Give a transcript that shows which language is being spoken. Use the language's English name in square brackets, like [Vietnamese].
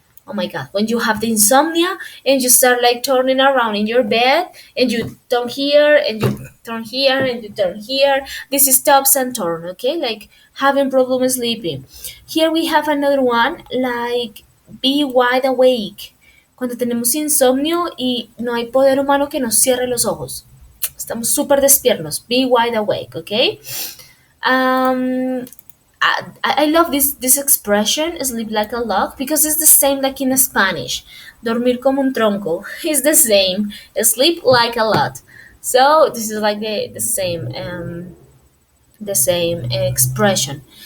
[English] Oh my god, when you have the insomnia and you start like turning around in your bed and you turn here and you turn here and you turn here, this is toss and turn, okay? Like having problems sleeping. Here we have another one, like be wide awake. [Spanish] Cuando tenemos insomnio y no hay poder humano que nos cierre los ojos. Estamos súper despiertos. [English] Be wide awake, okay? Um, I love this expression, sleep like a log, because it's the same like in Spanish. [Spanish] Dormir como un tronco [English] is the same. Sleep like a lot. So this is like the same expression.